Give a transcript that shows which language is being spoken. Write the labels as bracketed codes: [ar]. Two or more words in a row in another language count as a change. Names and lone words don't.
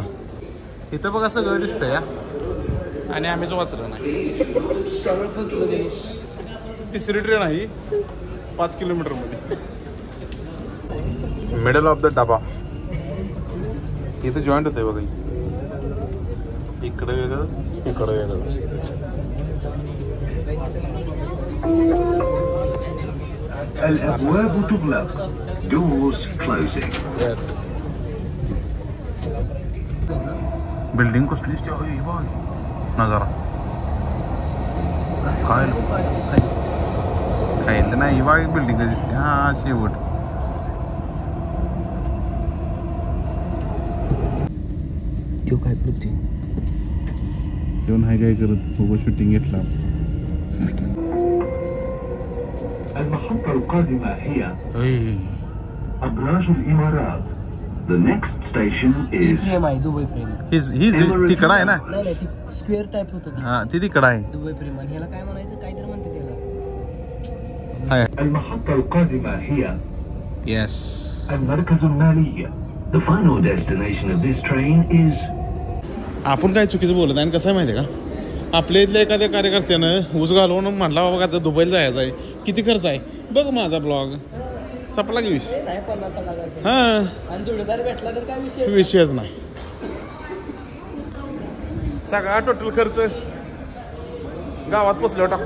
[mr] इथं बघा सगळं दिसतंय या आणि आम्हीच वाचलं नाही. त्यामुळे फसलो त्याने तिसरी ट्रेन आहे 5 किलोमीटर मध्ये. [en] middle of the [mr] डबा. इथं जॉईंट होतंय बघा. इकडे वेगळं इकडे वेगळं. [ar] الأبواب تغلق. [en] Doors closing. [mr] बिल्डिंग कसलीच त्या बघ नजारा. खायला नाही बघ बिल्डिंग दिसते. हा शेवट तो काय पृथ्वी तो नाही काय करत. खूप शूटिंग घेतला. [ar] المحطة القادمة هي [mr] ओय [ar] أبراج الإمارات. [en] The next station is [mr] प्रेम आहे दुबई प्रेम हीच तिकडं आहे ना. नाही नाही ती स्क्वेअर टाईप होतं ते. हा ती तिकडं आहे. दुबई प्रेम आणि ह्याला काय म्हणायचं काहीतरी म्हणते त्याला आहे. [ar] المحطة القادمة هي [mr] येस. [ar] المركز المالي. [en] The final destination of this train is [mr] आपण काय चुकीचं बोलत आहे. आणि कसं आहे माहिती आहे का आपल्या इथल्या एखाद्या कार्यकर्त्यानं ऊस घालवून म्हणला बाबा का दुबईला जायचं आहे किती खर्च आहे बघ माझा ब्लॉग संपला की विषय. नाही 50,000 हा आणि जोडीदार भेटला तर काय विषय विषयच नाही. सगळा टोटल खर्च गावात पोचल्यावर टाकतो.